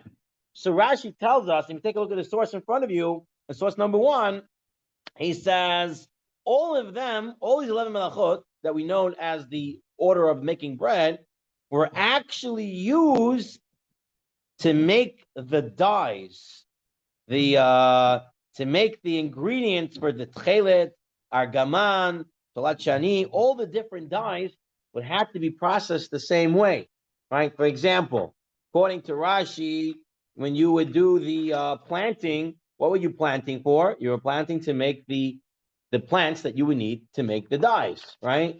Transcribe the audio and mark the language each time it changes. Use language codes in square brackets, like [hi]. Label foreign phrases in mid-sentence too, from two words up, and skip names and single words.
[en] So Rashi tells us, if you take a look at the source in front of you, the source number 1, he says, all of them, all these 11 Melachot that we know as the order of making bread, were actually used to make the dyes, to make the ingredients for the [he] תכלת, ארגמן, תולעת שני, [en] all the different dyes would have to be processed the same way, right? For example, according to Rashi, when you would do the planting, what were you planting for? You were planting to make the plants that you would need to make the dyes, right?